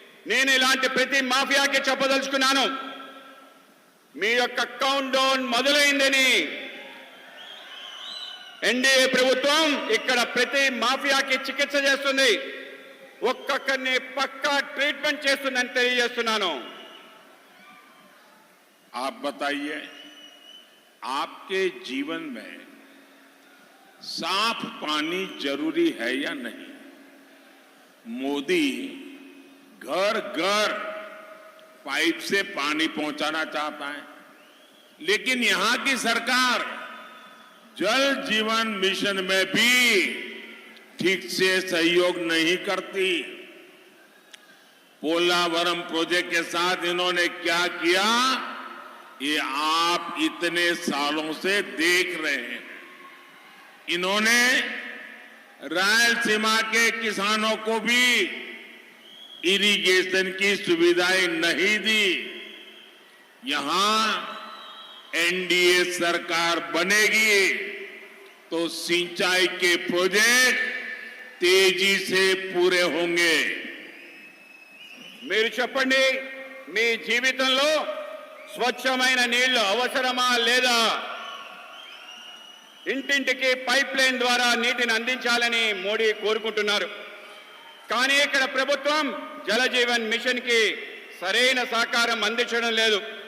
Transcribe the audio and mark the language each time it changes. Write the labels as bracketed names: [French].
[Telugu] నేను ఇలాంటి ప్రతి మాఫియాకి చెప్పదలుచుకున్నాను, మీ యొక్క కౌంట్ డౌన్ మొదలైందని. ఎన్డీఏ ప్రభుత్వం ఇక్కడ ప్రతి మాఫియాకి చికిత్స చేస్తుంది, ఒక్కొక్కరిని పక్కా ట్రీట్మెంట్ చేస్తుందని తెలియజేస్తున్నాను. [Hindi] आप बताइए, आपके जीवन में साफ पानी जरूरी है या नहीं? मोदी घर घर पाइप से पानी पहुंचाना चाहता है, लेकिन यहां की सरकार जल जीवन मिशन में भी ठीक से सहयोग नहीं करती। पोलावरम प्रोजेक्ट के साथ इन्होंने क्या किया, ये आप इतने सालों से देख रहे हैं। इन्होंने रायलसीमा के किसानों को भी इरिगेशन की सुविधाएं नहीं दी। यहां एनडीए सरकार बनेगी तो सिंचाई के प्रोजेक्ट तेजी से पूरे होंगे। [Telugu] మీరు చెప్పండి, మీ జీవితంలో స్వచ్ఛమైన నీళ్లు అవసరమా లేదా? ఇంటింటికి పైప్ లైన్ ద్వారా నీటిని అందించాలని మోడీ కోరుకుంటున్నారు. కానీ ఇక్కడ ప్రభుత్వం జలజీవన్ మిషన్ కి సరైన సహకారం అందించడం లేదు.